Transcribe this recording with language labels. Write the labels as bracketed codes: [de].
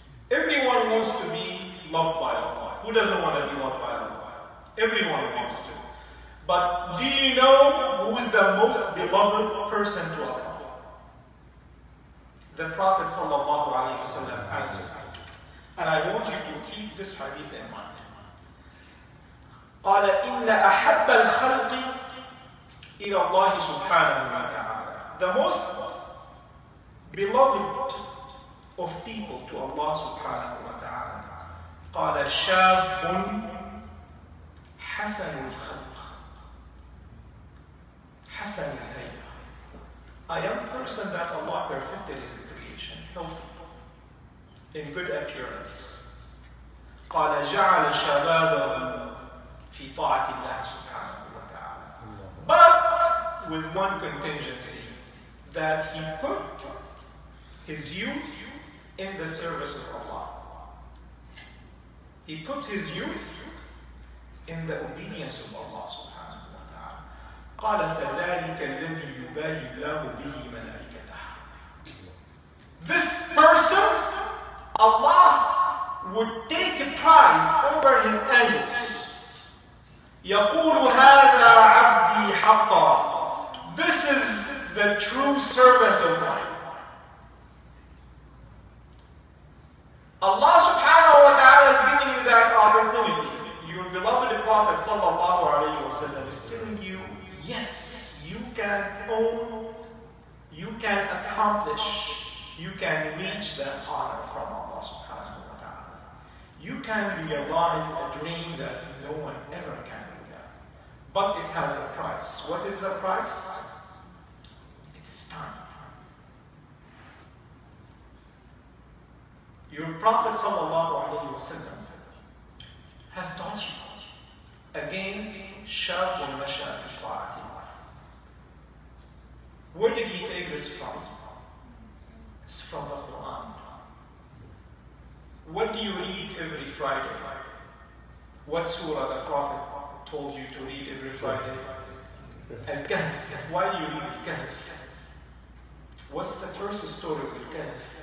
[en] Everyone wants to be loved by Allah. Who doesn't want to be loved by Allah? Everyone wants to. But do you know who is the most beloved person to Allah? The Prophet ﷺ answers. And I want you to keep this hadith in mind. [ar] قال إن أحب الخلق إلى الله سبحانه وتعالى. [en] The most beloved of people to Allah subhanahu wa ta'ala. [ar] قال شاب حسن الخلق حسن الهيئة. [en] A young person that Allah perfected his creation, healthy, in good appearance. [ar] قال جعل شبابه في طاعة الله سبحانه وتعالى. [en] But with one contingency, that he put his youth in the service of Allah. He put his youth in the obedience of Allah subhanahu wa ta'ala. [ar] قال فذلك الذي يباهي الله به ملائكته. [en] This person, Allah would take pride over his angels. [ar] يقول هذا عبدي حقا. [en] This is the true servant of mine. Allah subhanahu wa ta'ala is giving you that opportunity. Your beloved Prophet sallallahu alayhi wa sallam is telling you, yes, you can own, you can accomplish, you can reach that honor from Allah subhanahu wa ta'ala. You can realize a dream that no one ever can do that. But it has a price. What is the price? It is time. Your Prophet ﷺ has taught you. Again, [ar] شاب مشى في طاعة الله. [en] Where did he take this from? It's from the Quran. What do you read every Friday? What surah the Prophet told you to read every Friday? Al-Kahf. Why do you read Al-Kahf? What's the first story of Al-Kahf?